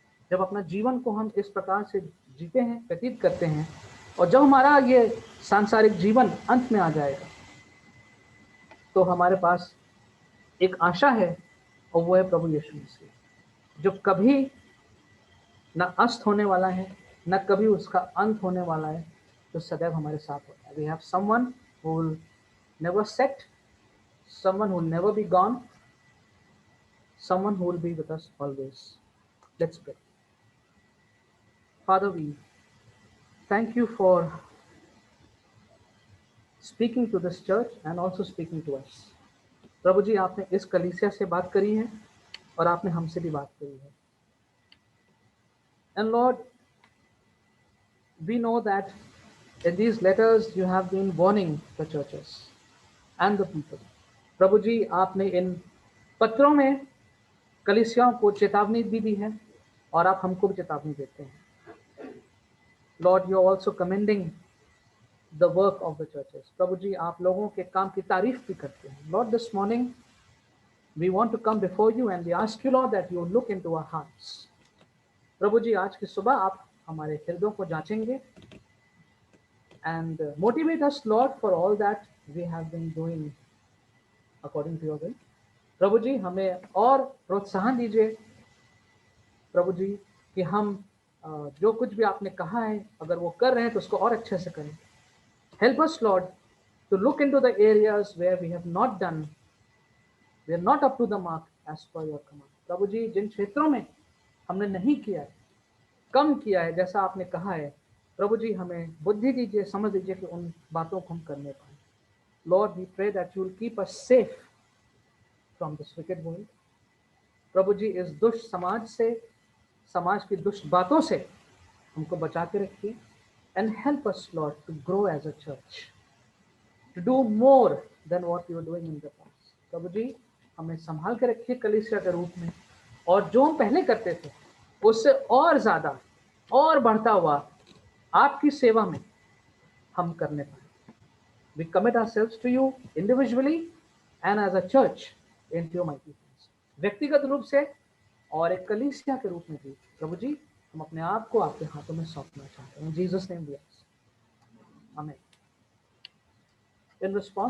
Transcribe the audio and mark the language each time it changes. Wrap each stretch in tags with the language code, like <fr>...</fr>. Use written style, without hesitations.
<hi>जब अपना जीवन को हम इस प्रकार से जीते हैं, व्यतीत करते हैं, और जब हमारा ये सांसारिक जीवन अंत में आ जाएगा तो हमारे पास एक आशा है, और वो है प्रभु यीशु मसीह, जो कभी न अस्त होने वाला है, न कभी उसका अंत होने वाला है, जो सदैव हमारे साथ होता है.</hi> <en>We have someone who will never set, someone who will never be gone, someone who will be with us always. Let's pray. Father, we thank you for speaking to this church and also speaking to us.</en> <hi>प्रभु जी, आपने इस कलीसिया से बात करी है और आपने हमसे भी बात करी है.</hi> <en>And Lord, we know that in these letters you have been warning the churches and the people.</en> <hi>प्रभु जी, आपने इन पत्रों में कलीसियाओं को चेतावनी भी दी है और आप हमको भी चेतावनी देते हैं.</hi> <en>Lord, you are also commending the work of the churches.</en> <hi>प्रभु जी, आप लोगों के काम की तारीफ भी करते हैं.</hi> <en>Lord, this morning we want to come before you and we ask you, Lord, that you look into our hearts.</en> <hi>प्रभु जी, आज की सुबह आप हमारे हृदयों को जांचेंगे</hi> <en>and motivate us, Lord, for all that we have been doing according to your will.</en> <hi>प्रभु जी, हमें और प्रोत्साहन दीजिए प्रभु जी कि हम जो कुछ भी आपने कहा है अगर वो कर रहे हैं तो उसको और अच्छे से करें.</hi> <en>Help us, Lord, to look into the areas where we have not done, we are not up to the mark as per your command.</en> <hi>प्रभु जी, जिन क्षेत्रों में हमने नहीं किया है, कम किया है जैसा आपने कहा है, प्रभु जी हमें बुद्धि दीजिए, समझ दीजिए कि उन बातों को हम करने पाए.</hi> <en>Lord, we pray that you will keep us safe from this wicked world.</en> <hi>प्रभु जी, इस दुष्ट समाज से, समाज की दुष्ट बातों से हमको बचा के रखिए.</hi> <en>And help us, Lord, to grow as a church, to do more than what we were doing in the past.</en> <hi>प्रभु जी, हमें संभाल के रखिए कलीसिया के रूप में, और जो हम पहले करते थे उससे और ज्यादा और बढ़ता हुआ आपकी सेवा में हम करने पाए.</hi> <en>We commit ourselves to you individually and as a church into your mighty hands.</en> <hi>व्यक्तिगत रूप से और एक कलीसिया के रूप में भी प्रभु जी हम अपने आप को आपके हाथों में सौंपना चाहते हैं.</hi> <en>In Jesus' name we ask. Amen. In response</en>